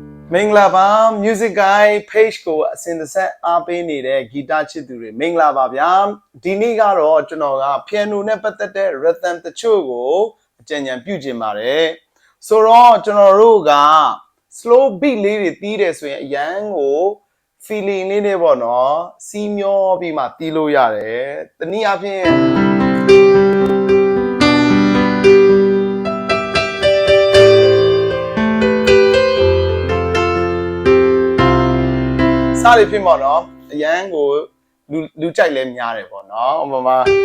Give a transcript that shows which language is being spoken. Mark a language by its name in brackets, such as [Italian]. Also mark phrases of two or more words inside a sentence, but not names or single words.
[Burmese] မင်္ဂလာပါ Music Guy page ကိုအစဉ်တစ်ဆက်အားပေးနေတဲ့ဂီတချစ်သူတွေမင်္ဂလာပါဗျာ ဒီနေ့ကတော့ကျွန်တော်က piano နဲ့ပတ်သက်တဲ့ rhythm တချို့ကိုအကြံဉာဏ်ပြုချင်ပါတယ်ဆိုတော့ကျွန်တော်တို့က [English] slow beat [Burmese] လေးတွေတီးတယ်ဆိုရင်အရန်ကို feeling လေးနဲ့ပေါ့နော်စီးမျောပြီးမှတီးလို့ရတယ်တနည်းအားဖြင့် စားရဖြစ်ပေါ့နော်အရန်ကိုလူကြိုက်လဲများတယ်ပေါ့နော်ဥပမာ